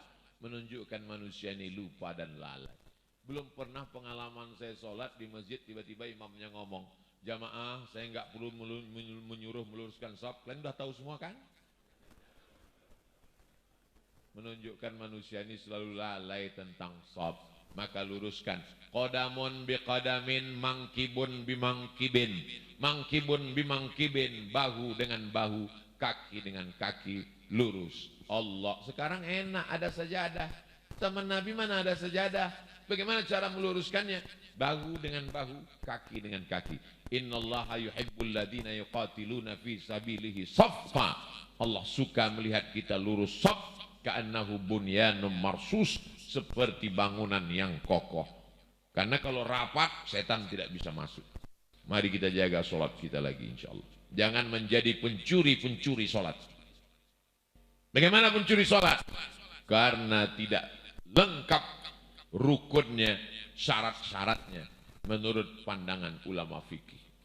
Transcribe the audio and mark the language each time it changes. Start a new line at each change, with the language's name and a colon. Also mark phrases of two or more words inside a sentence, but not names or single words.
Indonesian: Menunjukkan manusia ini lupa dan lalai. Belum pernah pengalaman saya sholat di masjid tiba-tiba imamnya ngomong, jamaah saya nggak perlu menyuruh meluruskan shaf, kalian udah tahu semua kan? Menunjukkan manusia ini selalu lalai tentang shaf. Maka luruskan.
Arabic: قدم بقدم، منكب بمنكب. منكب بمنكب,
Indonesian: bahu dengan bahu, kaki dengan kaki, lurus. Allah. Sekarang enak ada sajadah. Zaman Nabi mana ada sajadah? Bagaimana cara meluruskannya? Bahu dengan bahu, kaki dengan kaki.
Arabic: إن الله يحب الذين يقاتلون في سبيله صفا.
Indonesian: Allah suka melihat kita lurus shaf.
Arabic: كأنه بنيان مرصوص,
Indonesian: seperti bangunan yang kokoh. Karena kalau rapat setan tidak bisa masuk. Mari kita jaga sholat kita lagi insyaallah. Jangan menjadi pencuri-pencuri sholat. Bagaimana pencuri sholat? Karena tidak lengkap rukunnya, syarat-syaratnya menurut pandangan ulama fikih.